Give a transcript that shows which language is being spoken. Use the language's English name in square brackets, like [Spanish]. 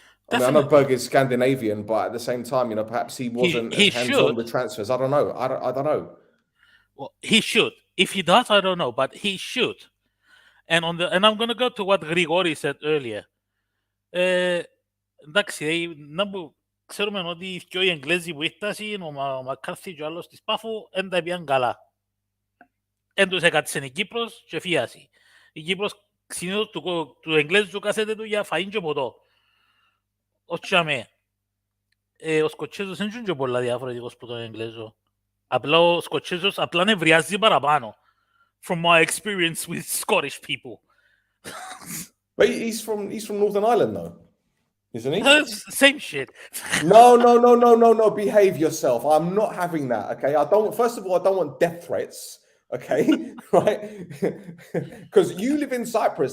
[English] I mean, I know Berg is Scandinavian, but at the same time, you know, perhaps he wasn't as hands-on with transfers. I don't know. I don't know. Well, he should. If he does, I don't know, but he should. And I'm going to go to what Grigori said earlier. [Greek] Εντάξει, ξέρουμε ότι και οι Εγγλέζοι που ήρθαν, ο Μακάρθι και ο άλλος της Πάφου, δεν τα πήγαν καλά. Εν τους έκατσεν η Κύπρος και φίαση. Η Κύπρος συνήθως του Εγγλέζου κάθεται του για φαΐν και ποτό. Όχι αμέ. Ο Σκοτσέζος δεν είναι και πολλά διαφορετικός που τον Εγγλέζο. Απλά ο Σκοτσέζος απλά νευριάζει παραπάνω. [English] From my experience with Scottish people. But he's from Northern Ireland, though, isn't he? Same shit. No. Behave yourself. I'm not having that. Okay. First of all, I don't want death threats. Okay, right? Because you live in Cyprus.